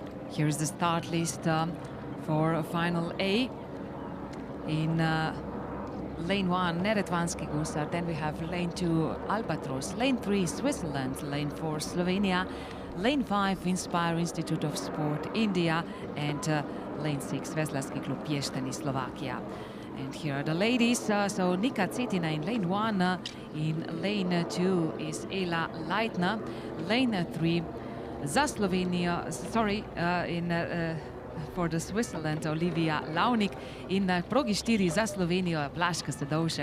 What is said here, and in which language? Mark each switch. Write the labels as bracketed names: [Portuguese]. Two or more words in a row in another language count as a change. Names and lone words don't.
[English] Here's the start list for final A. In lane 1, Neretvanski Gusar. Then we have lane 2, Albatros. Lane 3, Switzerland. Lane 4, Slovenia. Lane 5, Inspire Institute of Sport, India. And lane 6, Veslarski Klub Pještani, Slovakia. And here are the ladies. So Nika Cetina in lane 1. In lane 2 is Ela Leitner. Lane 3, za Slovenia, for the Switzerland, Olivia Launik. [Slovenian] In progi 4 za Slovenijo, Blažka Sedovšek.